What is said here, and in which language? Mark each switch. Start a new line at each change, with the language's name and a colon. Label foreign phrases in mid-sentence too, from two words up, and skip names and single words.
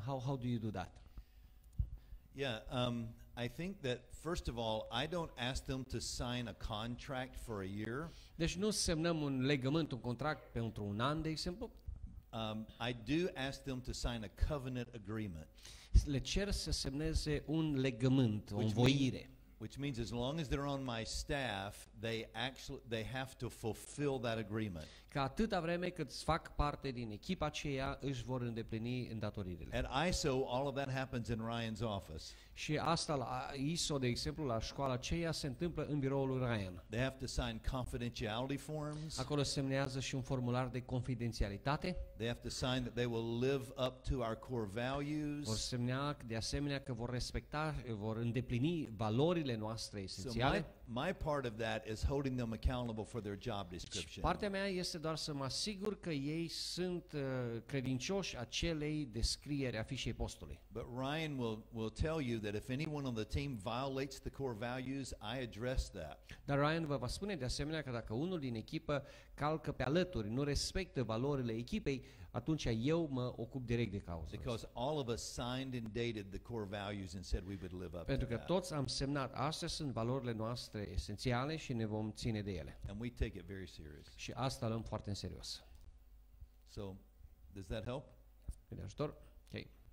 English: How do you do that? Yeah, I think that first of all, I don't ask them to sign a contract for a year.
Romanian: Deci nu semnăm un legământ, un contract pentru un an, de exemplu.
English: I do ask them to sign a covenant agreement.
Romanian: Le cer să semneze un legământ, o învoire.
English: Which means as long as they're on my staff, they have to fulfill that agreement.
Romanian: Că atâta vreme cât fac parte din echipa aceea, își vor îndeplini îndatoririle.
English: At ISO, all of that happens in Ryan's office.
Romanian: Și asta la ISO, de exemplu, la școala aceea, se întâmplă în biroul lui Ryan.
English: They have to sign confidentiality forms.
Romanian: Acolo semnează și un formular de confidențialitate.
English: They have to sign that they will live up to our core values.
Romanian: Vor semnea de asemenea că vor respecta, vor îndeplini valorile noastre esențiale.
English: So my part of that is holding them accountable for their job description.
Romanian: Partea mea este doar să mă asigur că ei sunt credincioși acelei descrieri a fișei postului.
English: But Ryan will tell you that if anyone on the team violates the core values, I address that.
Romanian: Dar Ryan vă va spune de asemenea că dacă unul din echipă calcă pe alături, nu respectă valorile echipei, atunci eu mă ocup direct de cauză.
English: Because all of us signed and dated the core values and said we would live up
Romanian: Pentru
English: to
Romanian: că
English: that.
Romanian: toți am semnat, astea sunt valorile noastre esențiale și ne vom ține de ele.
English: And we take it very serious.
Romanian: Și asta luăm foarte în serios.
English: So, does that help?
Romanian: De ajutor?
English: Ok.